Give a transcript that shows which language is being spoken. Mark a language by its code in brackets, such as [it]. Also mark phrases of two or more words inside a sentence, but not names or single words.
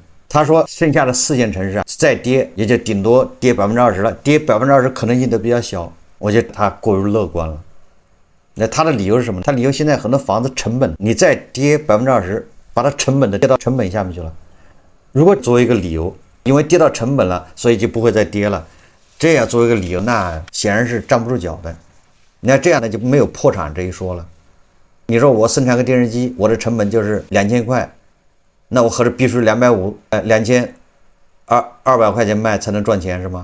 [zh] 他說剩下的4線城市再跌，也就頂多跌20%了，跌20%可能性都比較小。我覺得他過於樂觀了。那他的理由是什麼？他理由現在很多房子成本，你再跌20%，把它成本的跌到成本下面去了。如果作為一個理由，因為跌到成本了，所以就不會再跌了，這樣作為一個理由，那顯然是站不住腳的。你看這樣的就沒有破產這一說了。你說我生產個電視機，我的成本就是2000塊，那我合着必須250、2200塊錢賣才能賺錢是嗎？